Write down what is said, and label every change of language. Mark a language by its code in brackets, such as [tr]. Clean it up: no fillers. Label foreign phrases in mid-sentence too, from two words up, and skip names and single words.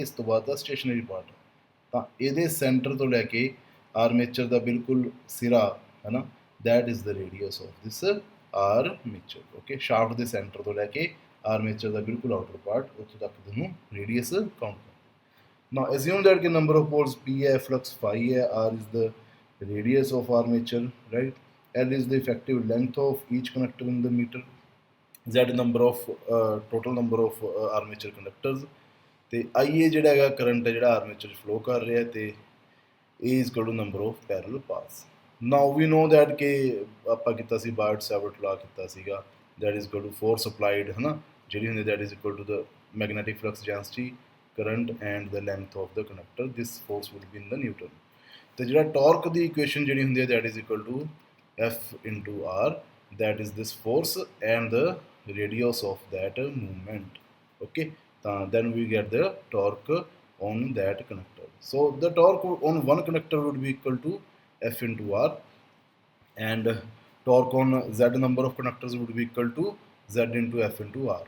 [pa] ਇਸ ਤੋਂ ਬਾਅਦ ਦਾ [en] stationary part, [pa] ਤਾਂ ਇਹਦੇ ਸੈਂਟਰ ਤੋਂ ਲੈ ਕੇ ਆਰਮੇਚਰ ਦਾ ਬਿਲਕੁਲ ਸਿਰਾ ਹੈ ਨਾ, [en] that is the radius of this armature. [pa] ਓਕੇ, ਸ਼ਾਫਟ ਦੇ ਸੈਂਟਰ ਤੋਂ ਲੈ ਕੇ ਆਰਮੇਚਰ ਦਾ ਬਿਲਕੁਲ [en] outer part, [pa] ਉੱਥੋਂ ਤੱਕ ਤੁਹਾਨੂੰ [en] radius count [pa] ਕਰਨਾ. [en] now assume that ਕਿ number of poles P ਹੈ, ਫਲਕਸ phi ਹੈ, R is the radius of armature, right? L is the effective length of each conductor in the meter. Z number of total number of armature conductors. [pa] ਤੇ IA ਜਿਹੜਾ ਹੈਗਾ ਕਰੰਟ ਹੈ ਜਿਹੜਾ ਆਰਮੇਚਰ 'ਚ ਫਲੋ ਕਰ ਰਿਹਾ, ਤੇ [en] A is equal to number of parallel paths. Now we know that [pa] ਕਿ ਆਪਾਂ ਕੀਤਾ ਸੀ ਬਾਇਟ-ਸੈਵਰਟ ਲਾ ਕੀਤਾ ਸੀਗਾ, [en] that is equal to force applied [pa] ਹੈ ਨਾ, ਜਿਹੜੀ ਹੁੰਦੀ [en] that is equal to the magnetic flux density, current and the length of the conductor. This force would be in the Newton. [pa] ਤੇ ਜਿਹੜਾ ਟਾਰਕ ਦੀ ਇਕੁਏਸ਼ਨ ਜਿਹੜੀ ਹੁੰਦੀ ਹੈ [en] that is equal to F into R, that is this force and the radius of that movement. Okay, then we get the torque on that conductor. So the torque on one conductor would be equal to F into R, and torque on Z number of conductors would be equal to Z into F into R.